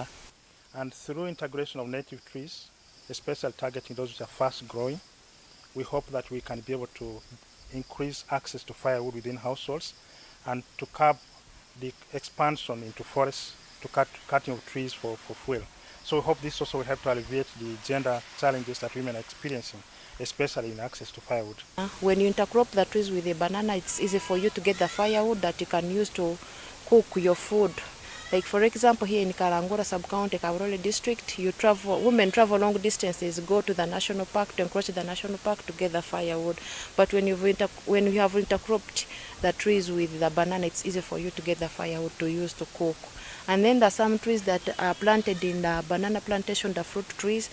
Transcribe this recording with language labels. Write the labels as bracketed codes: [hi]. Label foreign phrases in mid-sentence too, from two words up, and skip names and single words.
[en] And through integration of native trees, especially targeting those which are fast growing, we hope that we can be able to increase access to firewood within households and to curb the expansion into forests, to cutting of trees for fuel. So we hope this also will help to alleviate the gender challenges that women are experiencing, especially in access to firewood. When you intercrop the trees with a banana, it's easy for you to get the firewood that you can use to cook your food. Like for example, here in Karangura sub-county, Kabarole district, women travel long distances, go to the national park, to encroach the national park to get the firewood. But when you have intercropped the trees with the banana, it's easy for you to get the firewood to use to cook. And then there are some trees that are planted in the banana plantation, the fruit trees.